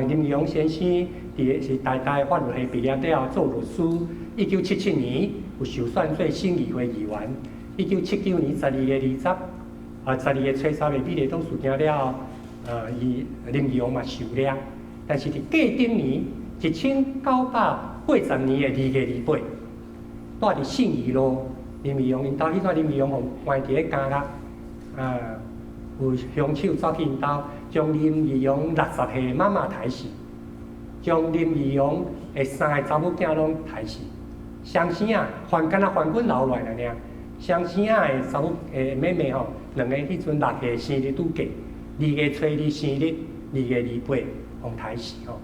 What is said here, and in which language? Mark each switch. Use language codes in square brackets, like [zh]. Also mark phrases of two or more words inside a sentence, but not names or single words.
[nan] 林义荣先生是台大法律系毕业了，做律师。1977年有受选做省议会议员。1979年12月12月初3日美丽岛事件了，伊林义荣嘛受了，但是伫过顶年 1980年的2月28日，住伫信义路，林义荣因兜迄阵林义荣互关伫咧监狱，有凶手走去因兜，将林义荣60岁妈妈杀死，将林义荣的3个查某囝拢杀死。双生啊，敢若梵本留落来尔。双生啊的查某妹妹吼，2个迄阵6岁生日拄过，2月初2生日，2月28互杀死吼。